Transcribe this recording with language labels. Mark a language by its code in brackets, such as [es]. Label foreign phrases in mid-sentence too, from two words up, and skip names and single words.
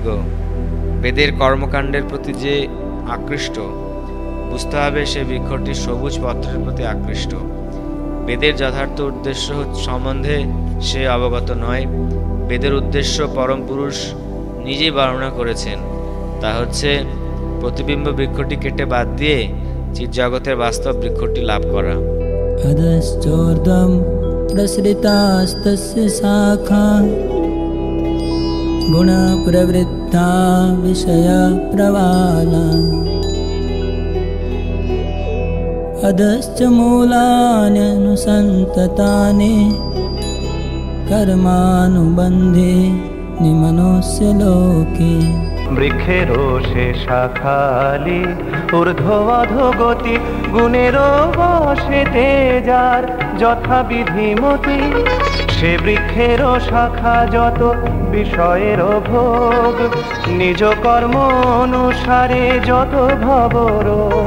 [bn] বেদের কর্মকাণ্ডের প্রতি যে আকৃষ্ট, বুঝতে হবে সে বৃক্ষটি সবুজ পত্রের প্রতি আকৃষ্ট। বেদের যথার্থ উদ্দেশ্য সম্বন্ধে সে অবগত নয়। বেদের উদ্দেশ্য পরম পুরুষ নিজেই বর্ণনা করেছেন, তা হচ্ছে প্রতিবিম্ব বৃক্ষটি কেটে বাদ দিয়ে চিৎজগতের বাস্তব বৃক্ষটি লাভ করা। [sa] अधश्चोर्ध्वं प्रसृतास्तस्य शाखा गुणप्रवृद्धा विषयप्रवाला अधश्च मूलान्यनुसन्ततानि कर्मानुबन्धे निमनोस्य लोके। [bn] বৃক্ষেরও সে শাখালি ঊর্ধ্ব অধোগতি, গুণেরও বশেতে যার যথাবিধিমতি। সে বৃক্ষেরও শাখা যত বিষয়েরও ভোগ, নিজ কর্ম অনুসারে যত ভবরোগ।